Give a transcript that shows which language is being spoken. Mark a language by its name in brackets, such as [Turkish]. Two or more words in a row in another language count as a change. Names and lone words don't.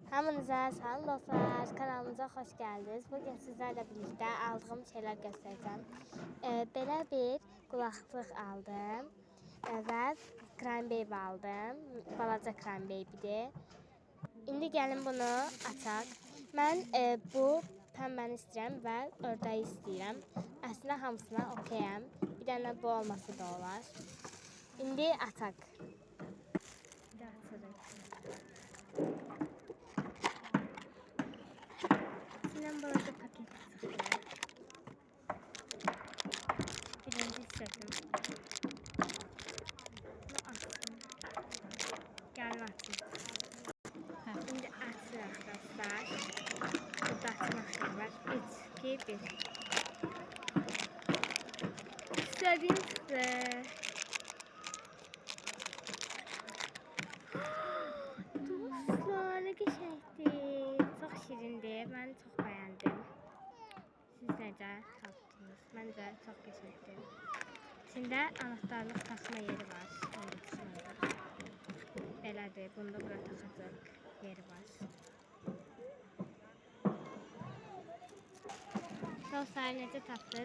[Azerbaijani] Hamınıza salam dostlar, [Turkish] kanalımıza hoş geldiniz. Bugün sizlerle birlikte aldığım şeyler göstereceğim. Belə bir kulaklık aldım ve Crime Baby aldım. [Azerbaijani] Balaca Crime Baby'dir. İndi gəlin bunu açaq. Mən bu pəmbəni istəyirəm və ördəyi istəyirəm. Əslində hamısına okeyəm. Bir dənə bu olması da olar. İndi açaq. Bir də açırıq. [Turkish] İçinden balaca paket çıktı. Birinci setim. Bunu açtım. Gelin açayım. Şimdi açtım arkadaşlar. Burada açmak şey var. 3, 2, 1. İstediğim çıktı. Dostlar ne geçerdi. Çok şirindi. Ben çok beğendim. [Azerbaijani] Siz necə tapdınız? Məncə çox qəşəngdir. İçində anahtarlıq taxma yeri var. Onu düşünürəm. Belədir. Bunda bura taxacaq yeri var. Dostlar necə tapdınız?